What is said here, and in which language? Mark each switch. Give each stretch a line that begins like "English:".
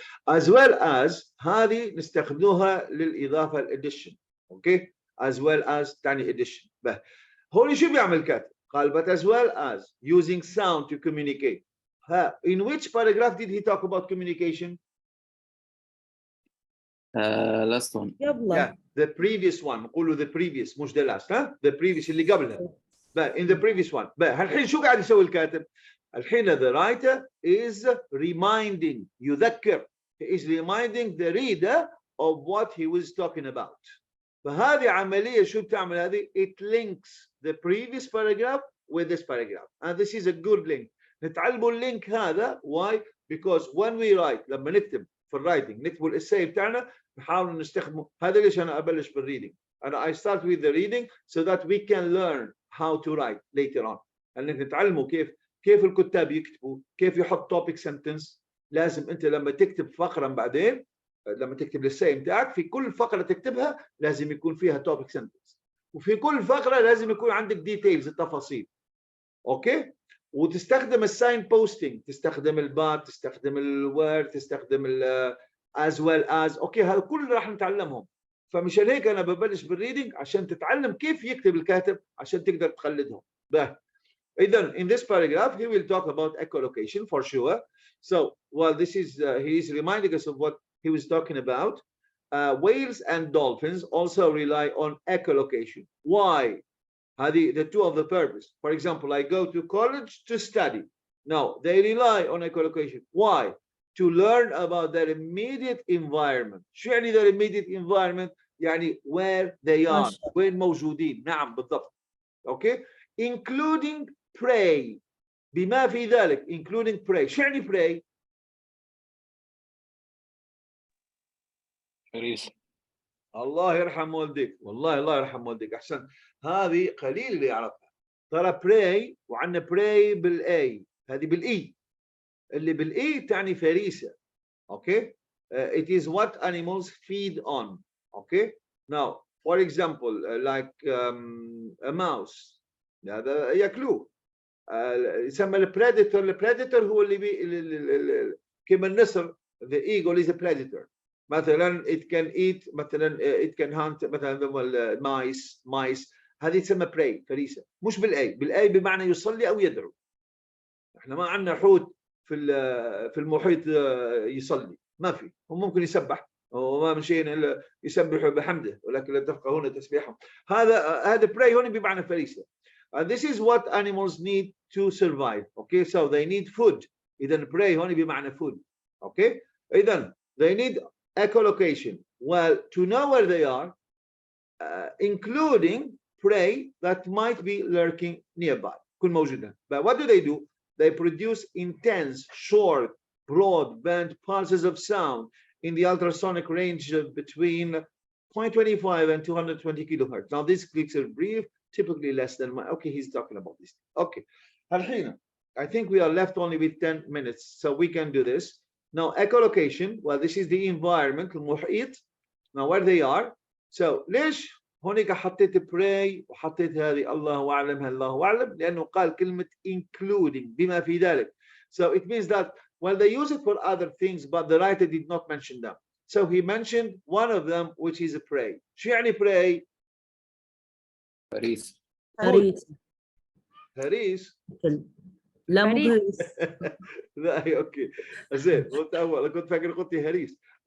English: as well as
Arabic: هذه نستخدموها للإضافة الاديشن.
English: Okay, as well as تعني addition.
Arabic: هون شو بيعمل كاتب؟ قال
English: but as well as using sound to communicate. In which paragraph did he talk about communication? last one. Yeah, the previous one.
Arabic: نقولوا the previous مش the last. the previous اللي قبلها.
English: in the previous one.
Arabic: الحين شو قاعد يسوي الكاتب؟ الحين
English: the writer is reminding،
Arabic: يذكر.
English: He is reminding the reader of what he was talking about.
Arabic: فهذه عملية شو بتعمل هذه؟
English: It links the previous paragraph with this paragraph, and this is a good link.
Arabic: نتعلموا اللينك هذا. Why?
English: Because when we write،
Arabic: لما نكتب في الرايتنج نكتب الاساي بتاعنا نحاول نستخدمه. هذا ليش أنا أبلش بالريدنج.
English: I start with the reading so that we can learn how to write later on.
Arabic: انك نتعلموا كيف الكتاب يكتبوا، كيف يحط topic sentence. لازم انت لما تكتب فقرة بعدين، لما تكتب الساي بتاعك، في كل فقرة تكتبها لازم يكون فيها topic sentence، وفي كل فقرة لازم يكون عندك details، التفاصيل. اوكي، وتستخدم الساين بوستنج، تستخدم البات، تستخدم الوورد، تستخدم as well as. اوكي، هذا كله راح نتعلمهم. فمشان هيك انا ببلش بالريدنج عشان تتعلم كيف يكتب الكاتب عشان تقدر تقلدهم.
English: إذن in this paragraph he will talk about echolocation for sure. So well, this is he is reminding us of what he was talking about. Whales and dolphins also rely on echolocation. Why? The two of the purpose. For example, I go to college to study. No, they rely on echolocation. Why? To learn about their immediate environment. شو يعني their immediate environment؟ يعني where they are،
Arabic: وين موجودين. نعم بالضبط.
English: Okay, including prey.
Arabic: بما في ذلك
English: including prey.
Arabic: شو يعني prey؟ فريسة. الله يرحم والديك، والله الله يرحم والديك، أحسن. هذه قليل اللي يعرفها. ترى prey وعندنا prey بالA، هذه بالإي. اللي بالإي تعني فريسة.
English: Okay, it is what animals feed on. Okay, now for example like a mouse،
Arabic: هذا ياكلوه. يسمى البريدتور. البريدتور هو اللي كما النسر،
English: the eagle is a predator. مثلا it can eat، مثلا it can hunt مثلا mice.
Arabic: هذه تسمى prey، فريسة. مش بالأي بمعنى يصلي أو يدعو. احنا ما عندنا حوت في المحيط يصلي، ما في. هم ممكن يسبح وما من شيء الا يسبح بحمده ولكن لا تفقهون تسبيحهم. هذا prey هون بمعنى فريسة.
English: And this is what animals need to survive. Okay, so they need food. إذا prey
Arabic: هون بمعنى
English: food. Okay, إذا they need echolocation. Well, to know where they are, including prey that might be lurking nearby.
Arabic: كل موجودة.
English: But what do? They produce intense, short, broadband pulses of sound in the ultrasonic range of between 0.25 and 220 kilohertz. Now, these clicks are brief, typically less than okay, he's talking about this. Okay. الحين, I think we are left only with 10 minutes, so we can do this. Now, echolocation, well, this is the environment, المحيط. Now, where they are.
Arabic: So, ليش هونيك حطيت pray وحطيت هذه الله أعلم الله أعلم لأنه قال كلمة including بما في ذلك.
English: So it means that well they use it for other things but the writer did not mention them. So he mentioned one of them which is a pray.
Arabic: شو يعني pray؟ فريس. هريس. لا مو هريس. لا اوكي زين قلت اول كنت فاكر قلتي هريس.